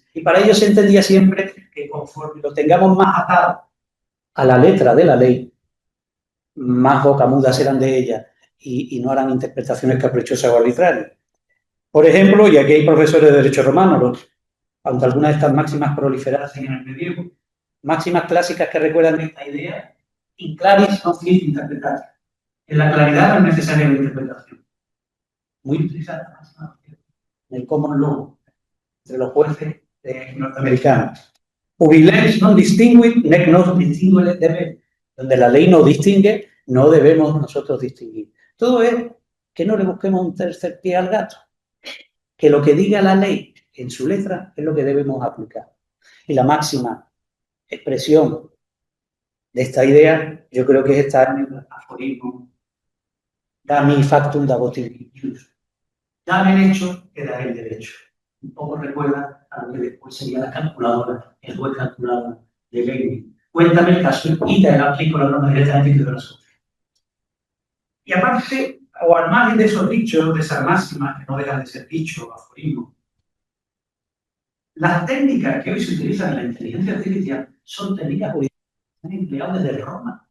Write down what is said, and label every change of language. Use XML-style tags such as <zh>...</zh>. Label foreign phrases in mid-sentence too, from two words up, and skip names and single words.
<es>Y para ello se entendía siempre que conforme lo tengamos más atado a la letra de la ley, más bocamudas eran de ella y no harán interpretaciones caprichosas o arbitrarias. Por ejemplo, y aquí hay profesores de derecho romano, aunque algunas de estas máximas proliferasen en el medievo, máximas clásicas que recuerdan esta idea:</es> <la>in claris non fit interpretar.</la> <es>En la claridad no es necesaria la interpretación. Muy utilizada la máxima en el</es> <en>common law</en> <es>entre los jueces norteamericanos.</es> <la>Ubi lex non distinguit, nec nos distinguere debe.</la> <es>Donde la ley no distingue, no debemos nosotros distinguir. Todo es que no le busquemos un tercer pie al gato, que lo que diga la ley en su letra es lo que debemos aplicar. Y la máxima expresión de esta idea, yo creo que es estar en el aforismo</es> <la>"Dami factum da ius".</la> <es>Dame el hecho, que daré el derecho. Un poco recuerda a lo que después sería la calculadora, el juez calculador de Leibniz. Cuéntame el caso y te aplico la norma directamente y te doy la solución. Y aparte, o al margen de esos dichos, de esas máximas, que no dejan de ser dichos o aforismos, las técnicas que hoy se utilizan en la inteligencia artificial son técnicas jurídicas que se han empleado desde Roma.</es>